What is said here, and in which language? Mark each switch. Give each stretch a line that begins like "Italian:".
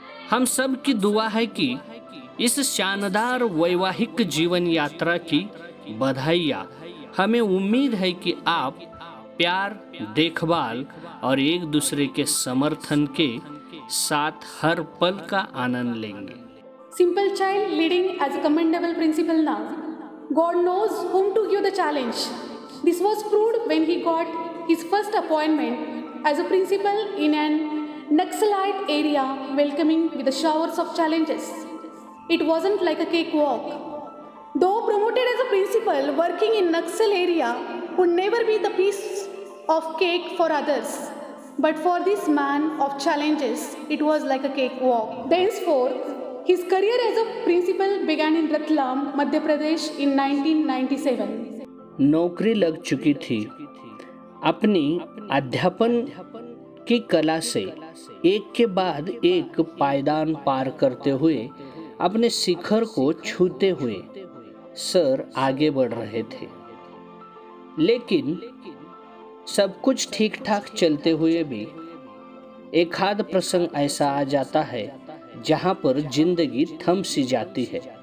Hindi: हम सब की दुआ है कि इस शानदार वैवाहिक जीवन यात्रा की बधाइयाँ। हमें उम्मीद है कि आप प्यार, देखभाल और एक दूसरे के समर्थन के साथ हर पल का आनंद लेंगे।
English: Simple child leading as a commendable principal now. God knows whom to give the challenge. This was proved when he got his first appointment as a principal in an Naxalite area, welcoming with the showers of challenges. It wasn't like a cakewalk. Though promoted as a principal, working in Naxal area would never be the piece of cake for others. But for this man of challenges, it was like a cakewalk. Thenceforth, his career as a principal began in Ratlam, Madhya Pradesh in 1997.
Hindi: नौकरी लग चुकी थी। अपनी अध्यापन की कला से एक के बाद एक पायदान पार करते हुए अपने शिखर को छूते हुए सर आगे बढ़ रहे थे। लेकिन सब कुछ ठीक ठाक चलते हुए भी एक आध प्रसंग ऐसा आ जाता है जहां पर जिंदगी थम सी जाती है।